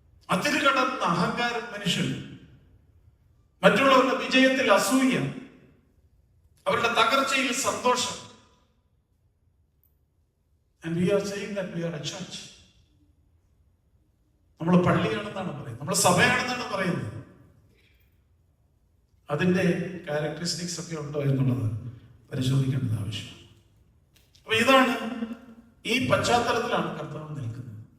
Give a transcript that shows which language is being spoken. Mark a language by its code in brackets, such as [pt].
[ml] അതിരുകടന്ന അഹങ്കാരം മനുഷ്യൻ, മറ്റുള്ളവരുടെ വിജയത്തിൽ അസൂയ, അവരുടെ തകർച്ചയിൽ സന്തോഷം. [en] And we are saying that we are a church. [ml] നമ്മൾ പള്ളിയാണെന്നാണ് പറയുന്നത്, നമ്മൾ സഭയാണെന്നാണ് പറയുന്നത്. അതിന്റെ ക്യാരക്ടറിസ്റ്റിക്സ് ഒക്കെ ഉണ്ടോ എന്നുള്ളത് പരിശോധിക്കേണ്ടത് ആവശ്യമാണ്. അപ്പൊ ഇതാണ്, ഈ പശ്ചാത്തലത്തിലാണ് കർത്താവ് നിൽക്കുന്നത്.